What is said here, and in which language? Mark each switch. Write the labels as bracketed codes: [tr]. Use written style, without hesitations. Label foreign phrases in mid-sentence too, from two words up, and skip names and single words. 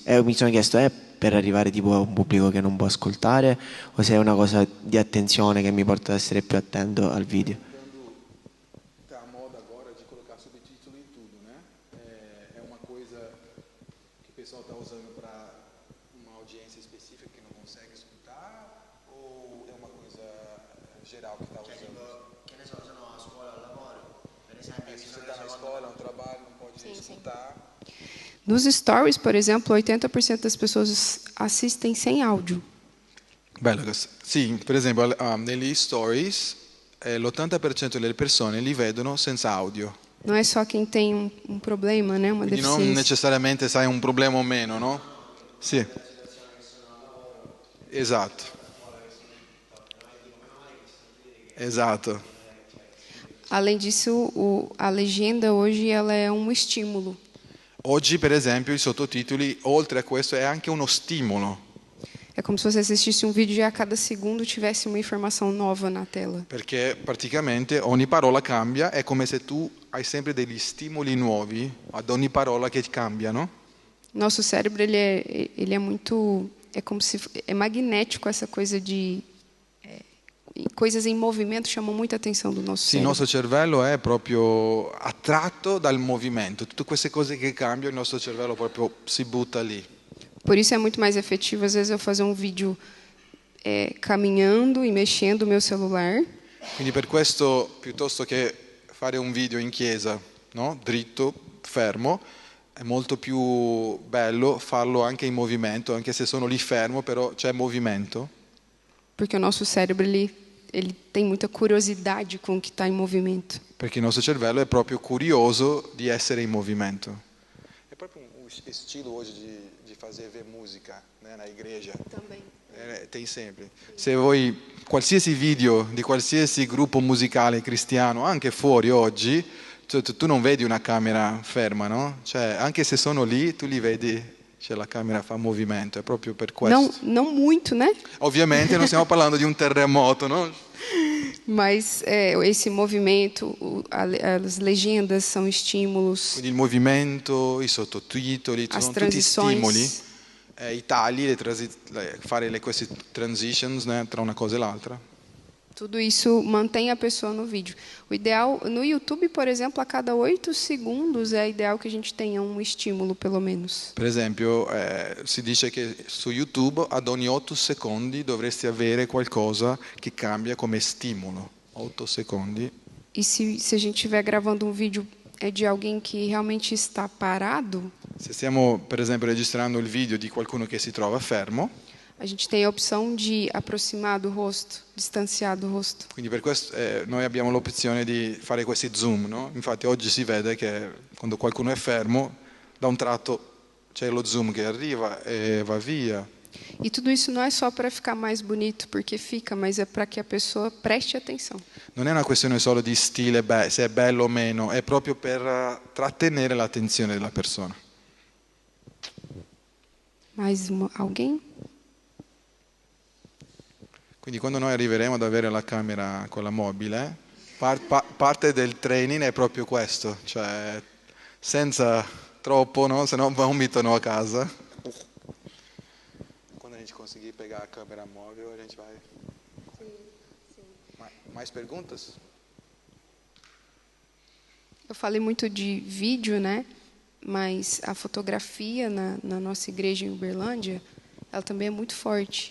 [it] E mi sono chiesto, è per arrivare tipo a un pubblico che non può ascoltare o se è una cosa di attenzione che mi porta ad essere più attento al video? [pt] Está a moda agora de colocar subtítulo em tudo, né? É uma coisa que o pessoal está usando para uma audiência específica que não consegue escutar ou é uma coisa geral que está usando? [it] Che ne so, sono a scuola, al lavoro, per esempio, [pt] Se você está na escola, no trabalho, não pode escutar. Nos stories, por exemplo, 80% das pessoas assistem sem áudio. [it] Bello questo. Sì, per esempio negli stories l'80% delle persone li vedono senza audio. [pt] Não é só quem tem um problema, né, uma [it] Quindi non [pt] deficiência. [it] necessariamente sai un problema o meno, no? Sì. Esatto. Esatto. [pt] Além disso, a legenda hoje ela é um estímulo. [it] Oggi, per esempio, i sottotitoli, oltre a questo, è anche uno stimolo, [pt] É como se você assistisse um vídeo e a cada segundo tivesse uma informação nova na tela. [it] perché praticamente ogni parola cambia, è come se tu hai sempre degli stimoli nuovi ad ogni parola che cambia, no? [pt] Nosso cérebro ele é muito, é como se é magnético, essa coisa de coisas em movimento chamam muita atenção do nosso [it] Sì, il [pt] cérebro. [it] nostro cervello è proprio attratto dal movimento, tutte queste cose che cambiano, il nostro cervello proprio si butta lì. [pt] Por isso é muito mais efetivo às vezes eu fazer um vídeo caminhando e mexendo o meu celular, [it] Quindi per questo, piuttosto che fare un video in chiesa, no? Dritto, fermo, è molto più bello farlo anche in movimento, anche se sono lì fermo, però c'è movimento. [pt] porque o nosso cérebro ele tem muita curiosidade com o que está em movimento. [it] Perché il nostro cervello è proprio curioso di essere in movimento. È proprio un stile oggi di fare musica nella igreja. [pt] Também. Tem sempre. [it] Se voi qualsiasi video di qualsiasi gruppo musicale cristiano, anche fuori oggi, Cioè, tu non vedi una camera ferma, no? Cioè, anche se sono lì, tu li vedi, cioè la camera fa movimento, è proprio per questo. [pt] Não muito, né? [it] Ovviamente non stiamo parlando di un terremoto, no? [pt] Mas esse movimento, as legendas são estímulos, [it] Quindi il movimento, i sottotitoli, [pt] as [it] sono tutti stimoli, [pt] transições. [it] i tagli, fare queste transitions, né, tra una cosa e l'altra. [pt] Tudo isso mantém a pessoa no vídeo. O ideal, no YouTube, por exemplo, a cada 8 segundos é ideal que a gente tenha um estímulo, pelo menos. [it] Per esempio, si dice che su YouTube ad ogni 8 secondi dovresti avere qualcosa che cambia come stimolo. 8 secondi. [pt] E se a gente estiver gravando um vídeo de alguém que realmente está parado, [it] Se stiamo, per esempio, registrando il video di qualcuno che si trova fermo, [pt] a gente tem a opção de aproximar do rosto, distanciar do rosto. [it] quindi per questo noi abbiamo l'opzione di fare questi zoom, no? Infatti oggi si vede che quando qualcuno è fermo, da un tratto c'è lo zoom che arriva e va via. [pt] E tudo isso não é só para ficar mais bonito, porque fica, mas é para que a pessoa preste atenção. [it] Non è una questione solo di stile, se è bello o meno, è proprio per trattenere l'attenzione della persona. [pt] Alguém? [it] Quindi quando noi arriveremo ad avere la camera con la mobile, parte del training è proprio questo, cioè senza troppo, no? Se no vomitano a casa. [pt] Quando a gente conseguir pegar a câmera móvel, a gente vai... Mais perguntas? Eu falei muito de vídeo, né? Mas a fotografia na nossa igreja em Uberlândia, ela também é muito forte.